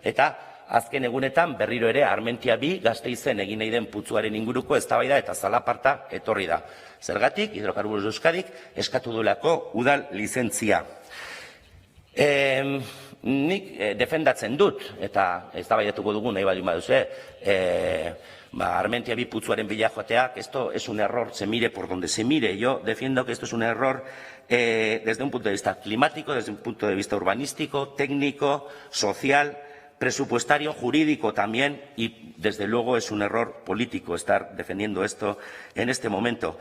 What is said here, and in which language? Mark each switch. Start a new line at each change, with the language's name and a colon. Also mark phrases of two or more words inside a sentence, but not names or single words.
Basque: Eta azken egunetan berriro ere Armentia 2 Gasteizen egin nahi den putzuaren inguruko eztabaida eta zalaparta etorri da. Zergatik, Hidrocarburos de Euskadik eskatu duelako udal lizentzia. Nik defendatzen dut, eta eztabaidatuko dugu nahi baldin baduzue, Armentia 2 putzuaren bila joatea,
Spanish: que esto es un error, se mire por donde se mire. Yo defiendo que esto es un error desde un punto de vista climático, desde un punto de vista urbanístico, técnico, social, presupuestario, jurídico también, y desde luego es un error político estar defendiendo esto en este momento.